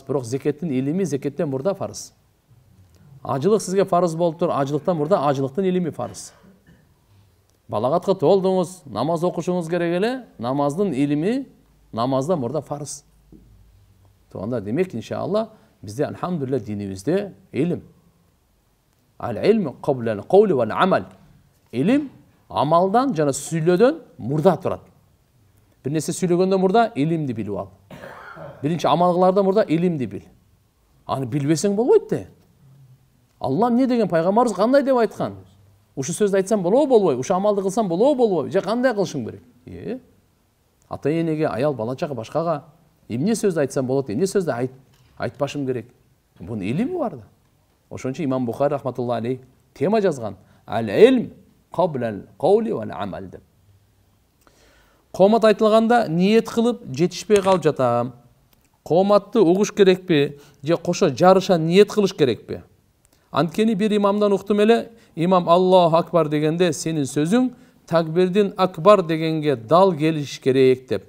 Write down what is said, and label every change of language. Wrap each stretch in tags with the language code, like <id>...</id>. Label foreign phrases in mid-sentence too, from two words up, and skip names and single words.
<ky>Бирок зекеттин илими зекеттен мурда фарыз. Ажылык сизге фарыз болуп тур, ажылыктан мурда ажылыктын илими фарыз. Балагатка толдуңуз, намаз окушуңуз керек эле, намаздын илими намаздан мурда фарыз. Тоонда демек иншалла бизде алхамдулилlah динибизде илим.</ky> <ar>العلم قبل القول والعمل.</ar> <ky>Илим амалдан жана сүйлөөдөн мурда турат. Бир нерсе сүйлөгөндөн мурда илимди билип ал. Биринчи амал кылардан мурда илимди бил. Аны билбесең болбойт да. Алла эмне деген, пайгамбарыбыз кандай деп айткан? Ушу сөздү айтсам болобу болбойбу? Ушу амалды кылсам болобу болбойбу? Же кандай кылышың керек? Ата-энеге, аял балачага, башкага эмне сөздү айтсам болот, эмне сөздү айтпашым керек? Бунун илими бар да. Ошон үчүн имам Бухари</ky> <ar>رحمة الله عليه</ar> <ky>тема жазган.</ky> <ar>العلم قبل القول والعمل деп.</ar> <ky>Коомат айтылганда ниет кылып жетишпей калып жатам. Кооматты угуш керекпи же кошо жарыша ниет кылыш керекпи? Анткени бир имамдан уктум эле, имам</ky> <ar>الله أكبر</ar> <ky>дегенде сенин сөзүң такбирдин акбар дегенге дал келиш керек деп.</ky>